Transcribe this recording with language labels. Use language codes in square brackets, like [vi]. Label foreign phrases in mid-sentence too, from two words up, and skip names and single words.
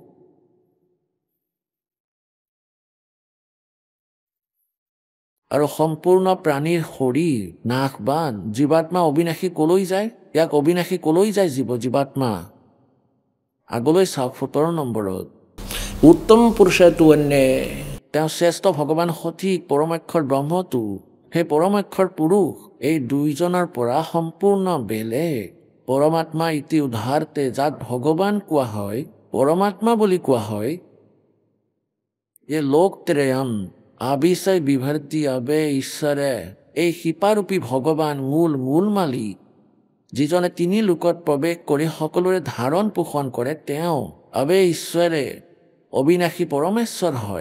[as] আৰু সম্পূৰ্ণ প্ৰাণীৰ শৰীৰ নাশবান জীৱাত্মা অবিনাশী কলৈ যায় ইয়াক অবিনাশী কলৈ যায় জীৱাত্মা আগলৈ চাওক 17 নম্বৰত [sa] उत्तम पुरुष तु अन्य [as] তেওঁ শ্ৰেষ্ঠ ভগৱান সঠিক পৰমাক্ষৰ ব্ৰহ্মটো সেই পৰমাক্ষৰ পুৰুষ এই দুইজনৰ পৰা সম্পূৰ্ণ বেলেগ পৰমাত্মা [sa] ইতি উদাহৰতে [as] যাক ভগৱান কোৱা হয় পৰমাত্মা বুলি কোৱা হয়। এই [sa] লোকত্ৰয়ম আবিষয় বিভৰ্তি [as] আবে ঈশ্বৰে এই শিপাৰূপী ভগৱান মূল মালিক যিজনে তিনি লোকত প্ৰৱেশ কৰি সকলোৰে ধাৰণ পোষণ কৰে তেওঁ আবে ঈশ্বৰে অবিনাশী পৰমেশ্বৰ হয়।